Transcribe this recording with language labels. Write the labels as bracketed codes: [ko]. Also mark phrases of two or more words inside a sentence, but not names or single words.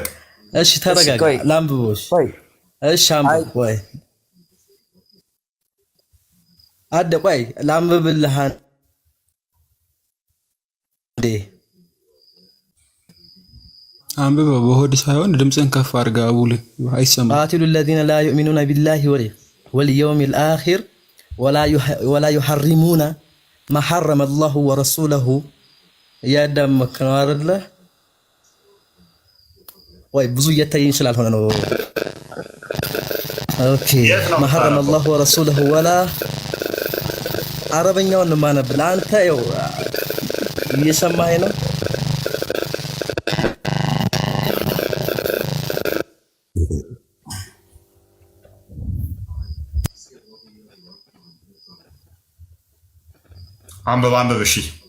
[am] እሺ ተረጋጋ። ላንብቦሽ። እሺ አንብብ። ቆይ አደ ቆይ ላንብብልህ እንዴ። አንብበው በሆድ ሳይሆን ድምፅን ከፍ አድርገህ አቡል አይሰማም። [ar] قاتلوا الذين لا يؤمنون بالله واليوم الآخر ولا يحرمون ما حرم الله ورسوله [am] እያዳመክ ነው አይደለ? ወይ ብዙ እየታየኝ ስላልሆነ ነው። ኦኬ [ar] ما حرم الله ورسوله ولا [am] አረበኛውን ማነብል አንተ ያው እየሰማኸኝ ነው? አንብብ። እሺ